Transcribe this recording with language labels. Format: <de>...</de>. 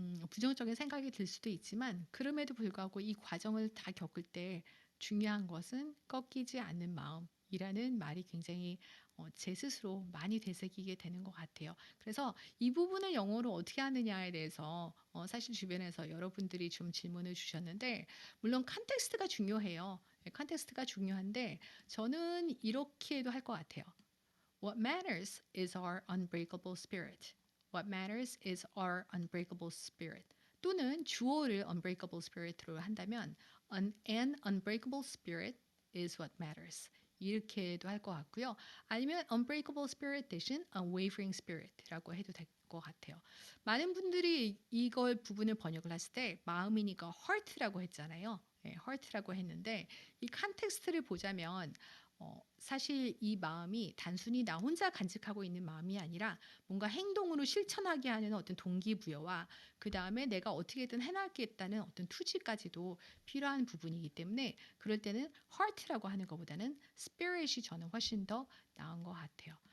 <ko>부정적인 생각이 들 수도 있지만 그럼에도 불구하고 이 과정을 다 겪을 때 중요한 것은 꺾이지 않는 마음이라는 말이 굉장히 제 스스로 많이 되새기게 되는 것 같아요. 그래서 이 부분을 영어로 어떻게 하느냐에 대해서 사실 주변에서 여러분들이 좀 질문을 주셨는데 물론 컨텍스트가 중요해요. 컨텍스트가 중요한데 저는 이렇게도 할 것 같아요.</ko> <en>What matters is our unbreakable spirit. What matters is our unbreakable spirit.</en> <ko>또는 주어를 unbreakable spirit로 한다면</ko> <en>an unbreakable spirit is what matters.</en> <ko>이렇게도 할 것 같고요. 아니면 unbreakable spirit 대신 unwavering spirit라고 해도 될 것 같아요. 많은 분들이 이걸 부분을 번역을 했을 때 마음이니까 heart라고 했잖아요. 네, heart라고 했는데 이 컨텍스트를 보자면 사실 이 마음이 단순히 나 혼자 간직하고 있는 마음이 아니라 뭔가 행동으로 실천하게 하는 어떤 동기부여와 그 다음에 내가 어떻게든 해나가겠다는 어떤 투지까지도 필요한 부분이기 때문에 그럴 때는 heart라고 하는 것보다는 spirit이 저는 훨씬 더 나은 것 같아요.</ko>